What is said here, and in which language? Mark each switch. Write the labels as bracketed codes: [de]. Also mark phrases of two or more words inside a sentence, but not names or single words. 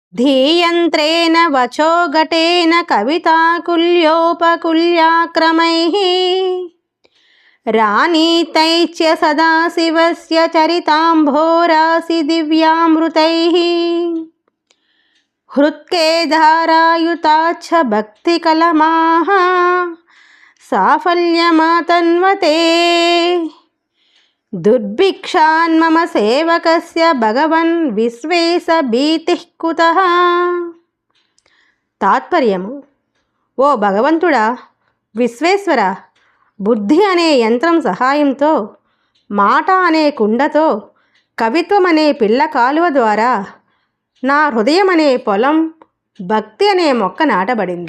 [sa] धीयन्त्रेण वचो घटेन कविताकुल्योपकुल्याक्रमैः रानीतैश्च सदाशिवस्य चरिताम्भोरासि दिव्यामृतैः हृत्के धारायुताच्छ भक्तिकलमाः साफल्यमातन्वते दुर्भिक्षान्मम सेवकस्य भगवन् विश्वेश भीतिः कुतः. [te] తాత్పర్యము: ఓ భగవంతుడా, విశ్వేశ్వర, బుద్ధి అనే యంత్రం సహాయంతో, మాట అనే కుండతో, కవిత్వం అనే పిల్ల కాలువ ద్వారా నా హృదయం అనే పొలం, భక్తి అనే మొక్క నాటబడింది.